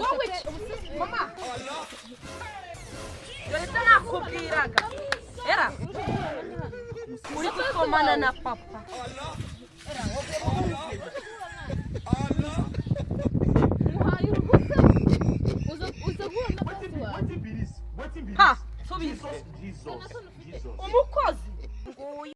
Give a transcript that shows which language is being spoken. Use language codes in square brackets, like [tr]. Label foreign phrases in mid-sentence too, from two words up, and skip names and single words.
[rw] wowe mama leta nakubwiraga era uri gusomana na papa era muhaye uruhusa uza guhura na bosi wawe [pcm] Wetin be this? [rw] ha subiza Jesus. umukozi nguyu